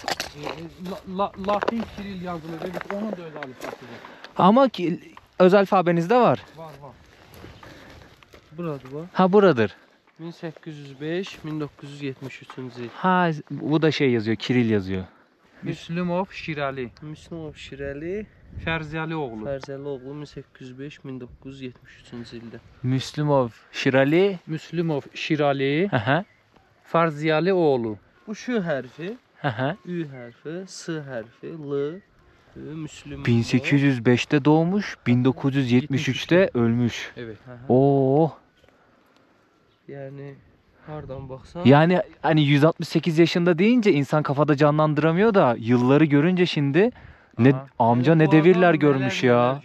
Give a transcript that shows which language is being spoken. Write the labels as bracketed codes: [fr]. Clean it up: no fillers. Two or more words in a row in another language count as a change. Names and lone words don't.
[az] Latin Kiril yazılır. [tr] Evet, onun da özel alfabesi var. Ama öz alfabenizde var. Var. Burada bu. [az] Ha, buradır. [tr] 1805-1973 yıl. Ha, bu da şey yazıyor, Kiril yazıyor. Müslümov Şirali. Müslümov Şirali Ferziyali oğlu. [az] Ferzəlioğlu 1805-1973 ildə. Müslümov Şirali. Müslümov Şirali. Aha. Ferziyali oğlu. Bu şu hərfi, Aha. Ü hərfi, S hərfi, L, Müslümov. [tr] 1805'te doğmuş, 1973'te ölmüş. Evet. Oo. [az] Yani hardan baxsan. [tr] Yani hani 168 yaşında deyince insan kafada canlandıramıyor da yılları görünce şimdi ne Aha. amca ne devirler görmüş ya.